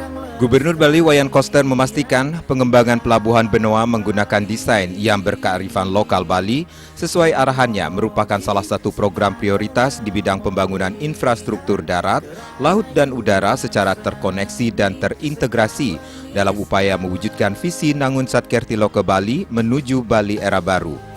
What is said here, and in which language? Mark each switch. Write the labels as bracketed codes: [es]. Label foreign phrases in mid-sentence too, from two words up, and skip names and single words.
[id] Gubernur Bali Wayan Koster memastikan pengembangan Pelabuhan Benoa menggunakan desain yang berkearifan lokal Bali sesuai arahannya merupakan salah satu program prioritas di bidang pembangunan infrastruktur darat, laut dan udara secara terkoneksi dan terintegrasi dalam upaya mewujudkan visi Nangun Satkerti Loke Bali menuju Bali era baru.